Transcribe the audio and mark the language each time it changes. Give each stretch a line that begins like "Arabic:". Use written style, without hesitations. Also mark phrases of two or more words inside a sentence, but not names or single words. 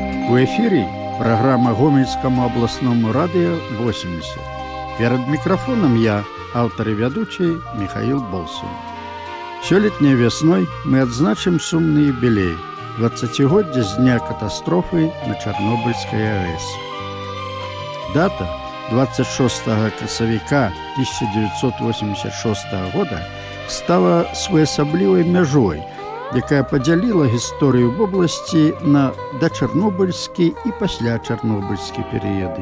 Russian: У эфире программа Гомельскому областному радио 80. Перед микрофоном я, автор и ведущий Михаил Болсун. Сёлетней весной мы отзначим сумный юбилей – 20-годие с дня катастрофы на Чернобыльской АЭС.
Belarusian: Дата 26 красавіка 1986 года стала своеасаблівай мяжой, якая падзяліла гісторыю
Russian: в области
Belarusian: на дачарнобыльскі і пасля-чарнобыльскі перыяды.